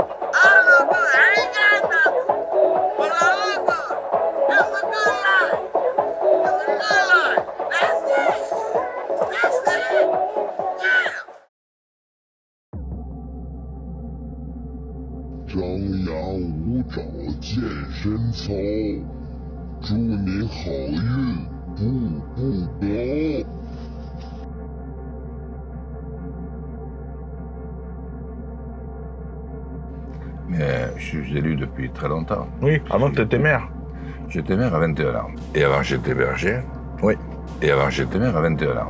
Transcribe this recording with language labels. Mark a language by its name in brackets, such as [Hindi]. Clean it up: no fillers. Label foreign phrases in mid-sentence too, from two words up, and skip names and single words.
[English] I look good. I ain't got nothing, but I look good. It's a good life. It's a good life. That's it. That's it. Yeah. [Chinese] 张牙舞爪健身操，祝你好运步步高。 [French] Mais je suis élu depuis très longtemps. Oui, avant tu étais maire. J'étais maire à 21 ans. Et avant j'étais berger. Oui. Et avant j'étais maire à 21 ans.